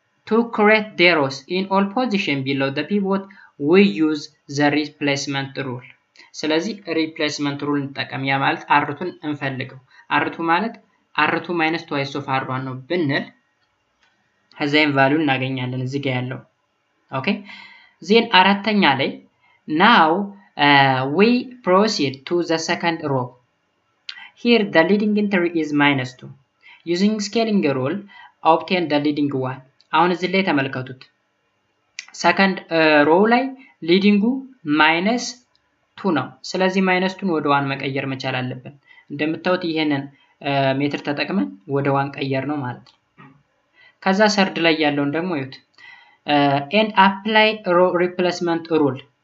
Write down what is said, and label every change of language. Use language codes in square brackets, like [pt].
[en] to create the rows in all position below the pivot we use the replacement rule። [am] ስለዚህ replacement rule እንጠቀም። ያ ማለት R2ን እንፈልገው R2 ማለት [en] R2 minus twice of R1 [am] ነው ብንል ከዛይን ቫልዩ እናገኛለን እዚህ ጋር ያለው ኦኬ ዜን አራተኛ ላይ [en] now we proceed to the second row. Here the leading entry is -2. Using scaling rule obtain the leading one. [am] አሁን እዚህ ላይ ተመልከቱት second row ላይ leading -2 ነው። ስለዚህ -2ን ወደ 1 መቀየር መቻል አለብን። እንደምታዩት ይሄንን ሜትር ተጠቅመን ወደ 1 ቀየር ነው ማለት ነው። ከዛ ሰርድ ላይ ያለውን ደግሞ ይዩት [en] and apply row replacement rule